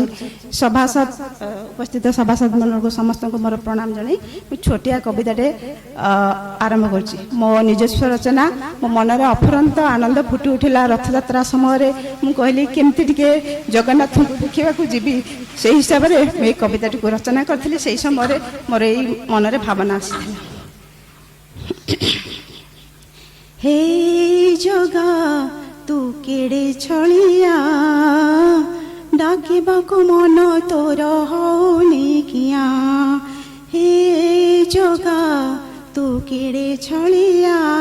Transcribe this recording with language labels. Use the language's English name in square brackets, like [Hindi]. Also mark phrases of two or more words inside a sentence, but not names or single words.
[Odia] ସଭାସଦ ଉପସ୍ଥିତ ସଭାସଦମାନଙ୍କୁ ସମସ୍ତଙ୍କୁ ମୋର ପ୍ରଣାମ ଜଣାଇ ମୁଁ ଛୋଟିଆ କବିତାଟେ ଆରମ୍ଭ କରୁଛି। ମୋ ନିଜସ୍ୱ ରଚନା। ମୋ ମନରେ ଅଫୁରନ୍ତ ଆନନ୍ଦ ଫୁଟି ଉଠିଲା ରଥଯାତ୍ରା ସମୟରେ। ମୁଁ କହିଲି କେମିତି ଟିକେ ଜଗନ୍ନାଥଙ୍କୁ ଦେଖିବାକୁ ଯିବି, ସେହି ହିସାବରେ ମୁଁ ଏହି କବିତାଟିକୁ ରଚନା କରିଥିଲି। ସେହି ସମୟରେ ମୋର ଏଇ ମନରେ ଭାବନା ଆସିଥିଲା। [Sambalpuri] ହେ ଜଗା ତୁ କେଡ଼େ ଛଳିଆ, ଡାକିବାକୁ ମନ ତୋର ହୋନି କିଆ, ହେ ଜଗା ତୁ କେଡ଼େ ଛଳିଆ,